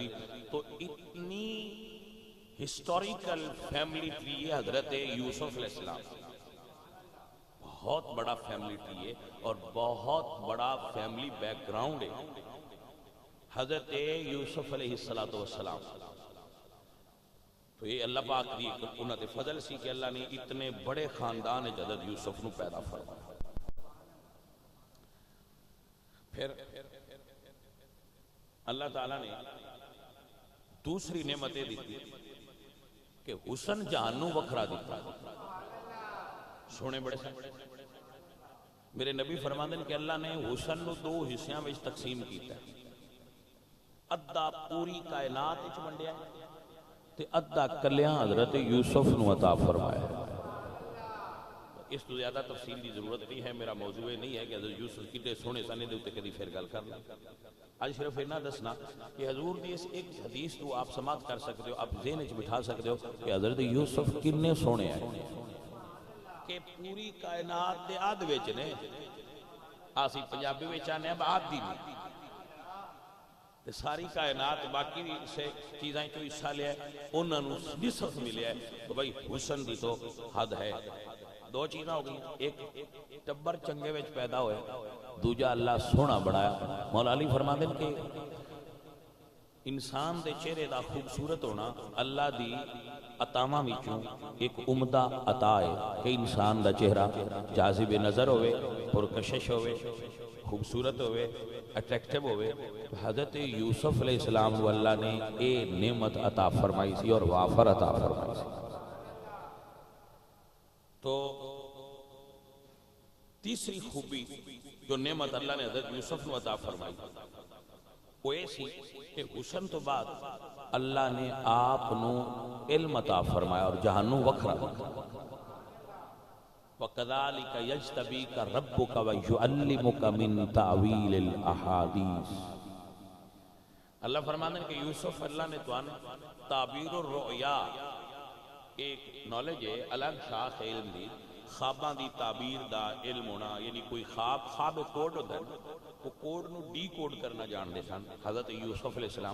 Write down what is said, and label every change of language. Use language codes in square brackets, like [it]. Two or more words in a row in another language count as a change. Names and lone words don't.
[ur] تو اتنی [en] historical family tree [ur] ہے حضرت یوسف علیہ السلام, بہت بڑا [en] family tree [ur] ہے اور بہت بڑا [en] family background [ur] ہے حضرت یوسف علیہ السلام. [pa] تو یہ اللہ پاک دی انہاں تے فضل سی کہ اللہ نے اتنے بڑے خاندان حضرت یوسف نو پیدا فرمایا. پھر اللہ تعالیٰ نے دوسری نعمتیں دیتی کہ حسن جہانو وکھرا دیتا. سونے بڑے سے میرے نبی فرماندے کہ اللہ نے حسن نو دو حصیاں وچ تقسیم کیتا ہے, ادھا پوری کائنات وچ ونڈیا ہے تے ادھا کلیاں حضرت یوسف نو عطا فرمایا ہے. اس تو زیادہ تفصیل دی ضرورت نہیں ہے, میرا موضوع نہیں ہے کہ حضرت یوسف کتے سونے سانے دے اتے کدی پھر گل کرنا. آج صرف اتنا دسنا کہ حضور دی اس ایک حدیث تو آپ سماعت کر سکتے ہو, آپ ذہن وچ بٹھا سکتے ہو کہ حضرت یوسف کنے سونے ہیں کہ پوری کائنات دے آدھ وچ نے, آسی پنجابی وچ آنے اب آدھ دی نہیں, ساری کائنات باقی سے چیزیں تو حصہ لیا ہے انہوں نے نصف ملیا ہے. تو بھائی حسن دی تو حد ہے. دو چیزیں ہو گئی, ایک ٹبر چنگے وچ پیدا ہوئے, دوجا اللہ سونا بڑھایا. مولا علی فرماندے کہ انسان دے چہرے دا خوبصورت ہونا اللہ دی عطاواں وچوں ایک عمدہ عطا ہے کہ انسان دا چہرہ جاذب نظر ہوئے, پرکشش ہوئے, خوبصورت ہوئے, اٹریکٹیو ہوئے. حضرت یوسف علیہ السلام کو اللہ نے اے نعمت عطا فرمائی سی اور وافر عطا فرمائی سی. [ur] تو تیسری خوبی جو نعمت اللہ نے حضرت یوسف کو عطا فرمائی وہ ایسی کہ حسن تو بعد اللہ نے آپ نو علم عطا فرمایا اور جہانو وکھرا. [ar] وَكَذَلِكَ يَجْتَبِيكَ رَبُّكَ وَيُعَلِّمُكَ مِن تَعْوِيلِ الْأَحَادِيثِ. [pa] اللہ فرماتے ہیں کہ یوسف اللہ نے تو [ar] تعبیر الرؤیا [pa] ایک نالج ہے, الگ شاخ علم دی, خواباں دی تعبیر دا علم ہونا, یعنی کوئی خواب کوڈ ہوتا ہے, وہ کوڈ نو ڈی کوڈ کرنا جان دے سن حضرت یوسف علیہ السلام.